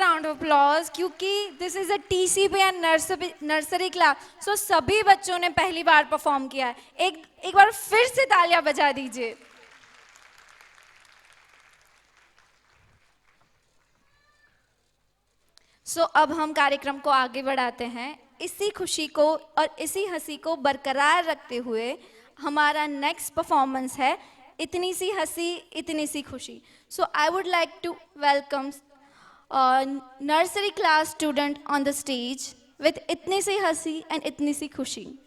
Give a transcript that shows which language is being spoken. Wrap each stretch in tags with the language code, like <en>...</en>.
<en>applause</en> <hi>क्योंकि</hi> <en>this is a TCP and nursery class.</en> <hi>So सभी बच्चों ने पहली बार परफॉर्म किया है. एक बार फिर से तालियां बजा दीजिए. So अब हम कार्यक्रम को आगे बढ़ाते हैं. इसी खुशी को और इसी हंसी को बरकरार रखते हुए हमारा नेक्स्ट परफॉर्मेंस है इतनी सी हंसी इतनी सी खुशी.</hi> <en>So I would like to welcome nursery class student on the stage with itni si hasi and itni si khushi.</en>